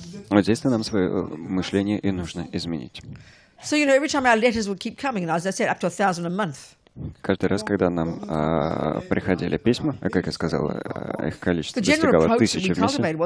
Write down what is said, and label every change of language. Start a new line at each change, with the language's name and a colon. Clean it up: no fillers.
Russian: Вот здесь-то нам свое мышление и нужно изменить.
English: So, every time our letters would keep coming, and as I said, up to 1,000 a month.
Russian: Каждый раз, когда нам приходили письма, как я сказал, их количество достигало 1000 в месяц.